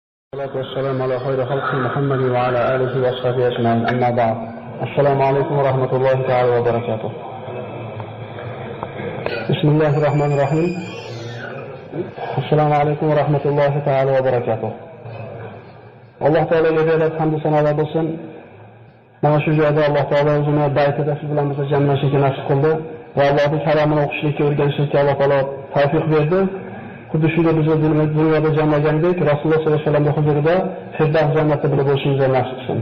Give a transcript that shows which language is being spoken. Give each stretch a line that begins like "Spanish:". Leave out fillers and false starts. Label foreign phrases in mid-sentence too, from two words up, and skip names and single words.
Arabic: والصلاة والسلام على خير خلق محمد وعلى آله وصحبه أجمعين. أما بعد. السلام عليكم ورحمة الله تعالى وبركاته. بسم الله الرحمن الرحيم. السلام عليكم ورحمة الله تعالى وبركاته. الله تعالى يجزاه الحمد سنة olsun.
Uzbek: Mana shu joyda Alloh taolo o'zini baytida siz bilan bizni jamlashga nasib qildi va Allohning kalamini o'qishlikka o'rganishlikka Alloh taolo tavfiq berdi. Xuddi shunday biz dunyoda jamlagandek Rasululloh
Arabic: صلى الله عليه وسلم
Uzbek: huzurida Firdavs jannatida birga bo'lishimizni nasib qilsin.